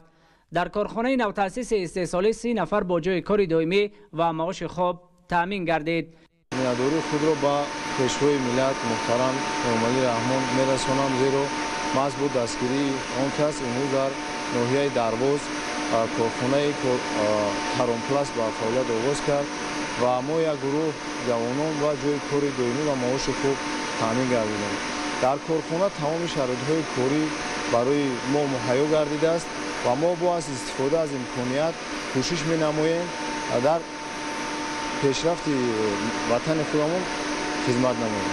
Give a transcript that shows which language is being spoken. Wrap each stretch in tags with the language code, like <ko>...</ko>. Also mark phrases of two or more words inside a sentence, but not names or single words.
<tg>дар корхонаи нави таъсиси истеҳсолӣ 30 нафар бо ҷойи кори доимӣ ва маоши хуб таъмин гардид. миннатдории худро бо Пешвои миллат муҳтарам Эмомалӣ Раҳмон мерасонам, зеро маҳз бо дастгирии он кас имрӯз дар ноҳияи Дарвоз корхонаи Каромпласт ба фаъолият оғоз кард ва мо як гурӯҳ ҷавонон ва ҷои кори доимӣ ва маоши хуб таъмин гардидем. дар корхона тамоми шароитҳои корӣ барои мо муҳайё гардидааст ва мо бо аз истифода аз имконият кӯшиш менамоем дар пешрафти ватани худамон хизмат намоем.</tg>